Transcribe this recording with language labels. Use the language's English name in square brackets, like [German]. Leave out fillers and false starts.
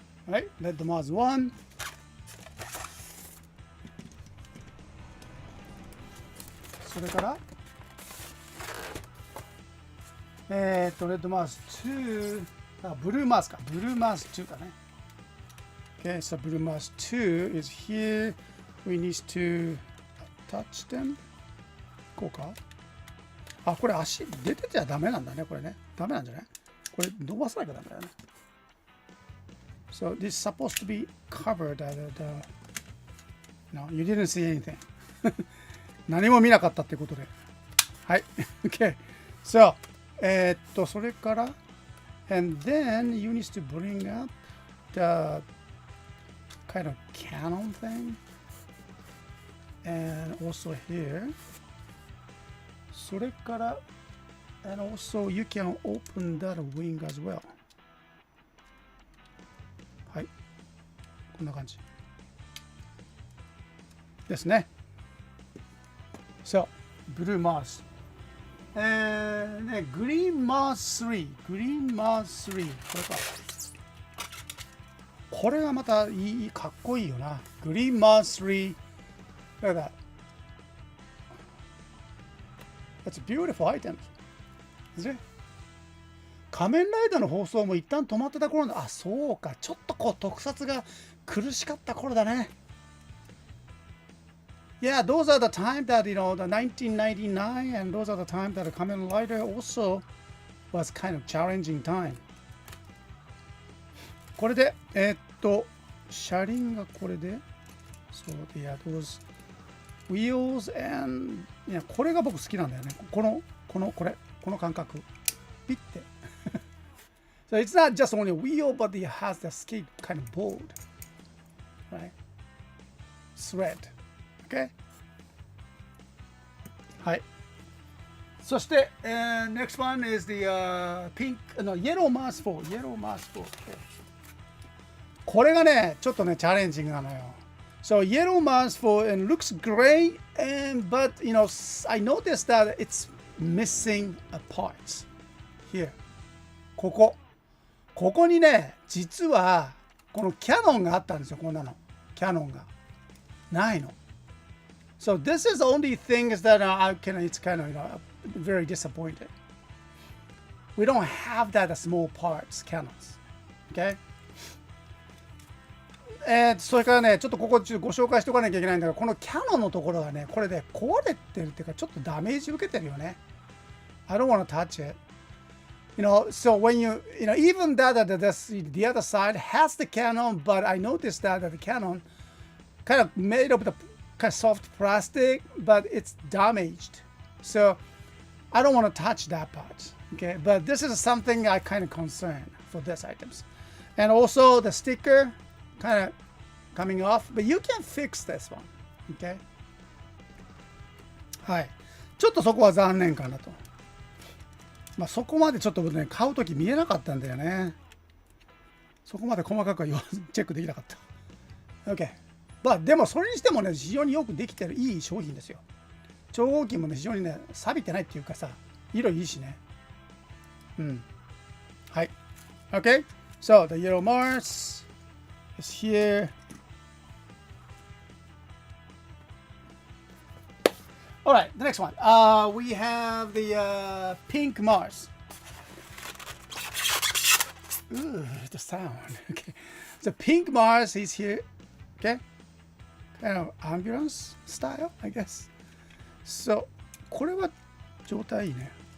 [Japanese] はい。レッドマーズ1。それから、レッドマーズ2、あ、ブルーマーズか。ブルーマーズ2だね。 [English] Okay, so blue mask 2 is here. We need to attach them. [Japanese] こうか。あ、これ足出てちゃダメなんだね、これね。ダメなんじゃない？これ伸ばさなきゃダメだよね。 [English] So this is supposed to be covered at the... No, you didn't see anything. [Japanese] 何も見なかったってことで。はい。 [English] Okay. So, [Japanese] それから、 [English] and then you need to bring up the kind of cannon thing, and also here. [Japanese] それから、 [English] and also you can open that wing as well. [Japanese] はい。こんな感じですね。 [English] So, blue Mars. [Japanese] ね、Green Mars 3。 Green Mars 3。 これか。これがまたいい、かっこいいよな。 [English] Green Mars 3。 Look at that. That's a beautiful item. Is it? [Japanese] 仮面ライダーの放送も一旦止まってた頃の、あ、そうか、ちょっとこう特撮が苦しかった頃だね。 [English] Yeah, those are the time that, the 1999, and those are the time that the Kamen Rider also was kind of challenging time. [Japanese] これで、車輪がこれで、そうで、 [English] yeah, those wheels and、 [Japanese] いや、これが僕好きなんだよね。この感覚。ピッて。 [English] So it's not just only a wheel, but it has the skate kind of board. Right? Thread. Okay? [Japanese] はい。そして、 [English] next one is the pink, no, yellow mask 4. Yellow mask 4. Okay. [Japanese] これがね、ちょっとね、チャレンジングなのよ。 [English] So yellow mask 4 and looks great, but I noticed that it's missing a part here. ここにね、実はこのキャノンがあったんですよ。こんなのキャノンがないの。 So this is the only thing is that it's kind of very disappointed. We don't have that small parts cannons. Okay? [Japanese] それからね、ちょっとここご紹介しておかなきゃいけないんだけど、このキャノンのところがね、これで壊れてるっていうか、ちょっとダメージ受けてるよね。 [English] I don't want to touch it. So when even the other side has the cannon, but I noticed that the cannon kind of made of the kind of soft plastic, but it's damaged. So I don't want to touch that part. Okay, but this is something I kind of concern for these items. And also the sticker kind of coming off, but you can fix this one. Okay. [Japanese] はい。ちょっとそこは残念かなと。まあそこまでちょっとね、買うとき見えなかったんだよね。そこまで細かくはチェックできなかった。 [English] OK。 [Japanese] まあでもそれにしてもね、非常によくできてるいい商品ですよ。超合金もね、非常にね、錆びてないっていうかさ、色いいしね。うん。はい。OK。 [English] So the yellow Mars is here. All right, the next one. We have the pink Mars. Ooh, the sound. Okay, so pink Mars is here. Okay, kind of ambulance style, I guess. So, [Japanese] これは状態いいね。